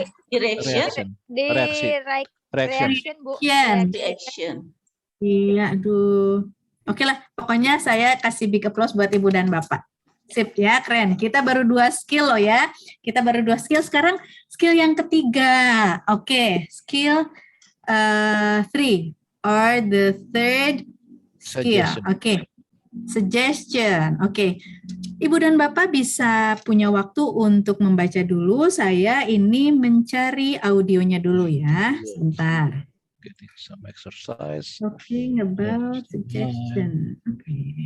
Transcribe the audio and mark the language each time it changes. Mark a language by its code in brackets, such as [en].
[en] Direction. [id] di Reaksi. [en] right Reaction. reaction, Bu. Reaction. Reaction. [id] Iya, aduh. Oke lah, pokoknya saya kasih [en] big applause [id] buat ibu dan bapak. Sip ya, keren. Kita baru 2 skill loh ya. Kita baru 2 skill. Sekarang skill yang ketiga. [en] Oke, skill 3 or the third skill. Suggestion. Oke. Suggestion. Oke. [id] Ibu dan Bapak bisa punya waktu untuk membaca dulu. Saya ini mencari audionya dulu ya. Sebentar. [en] Getting some exercise. Talking about suggestion. Oke.